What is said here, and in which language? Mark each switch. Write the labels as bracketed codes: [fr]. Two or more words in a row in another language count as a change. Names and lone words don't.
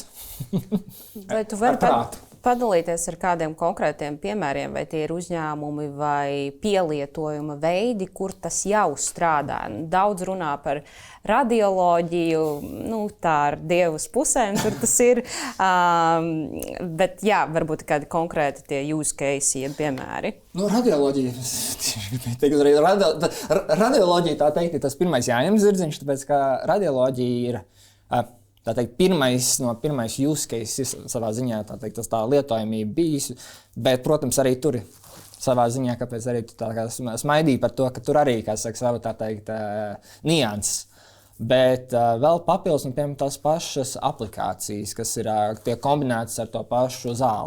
[lv] Vai tu vari padalīties ar kādiem konkrētiem piemēriem, vai tie ir uzņēmumi vai pielietojuma veidi, kur tas jau strādā? Daudz runā par radioloģiju, tā ar dievas pusēm tur tas ir, bet jā, varbūt kādi konkrēti tie [en] use case, [lv] piemēri. Radioloģija, radioloģija tā teikt, ir tas pirmais jāņem zirdziņš, tāpēc ka radioloģija ir pirmais [en] use case [lv] savā ziņā, tas tā lietojamība bijis, bet, protams, arī tur savā ziņā, kāpēc arī tu tā kā smaidīji par to, ka tur arī, kā saka, sava tā teikt, nianses. Bet vēl papildus, piemēram, tās pašas aplikācijas, kas ir tiek kombinētas ar to pašu zāli.